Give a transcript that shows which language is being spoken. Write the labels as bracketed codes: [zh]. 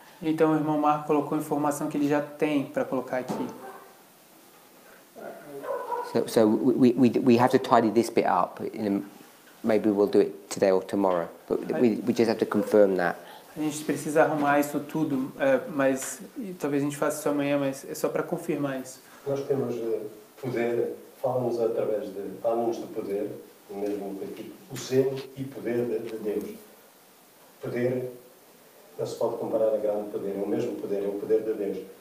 [pt] então o irmão Marco colocou informação que ele já tem para colocar aqui. [en] So we have to tidy this bit up. Maybe we'll do it today or tomorrow. But we just have to confirm that. [pt] A gente precisa arrumar isso tudo, mas talvez a gente faça isso amanhã, mas é só para confirmar isso. Nós temos poder, fala-nos fala-nos do poder, no mesmo capítulo, o selo e poder de Deus. Poder, não se pode comparar a grande poder, é o mesmo poder, é o poder de Deus.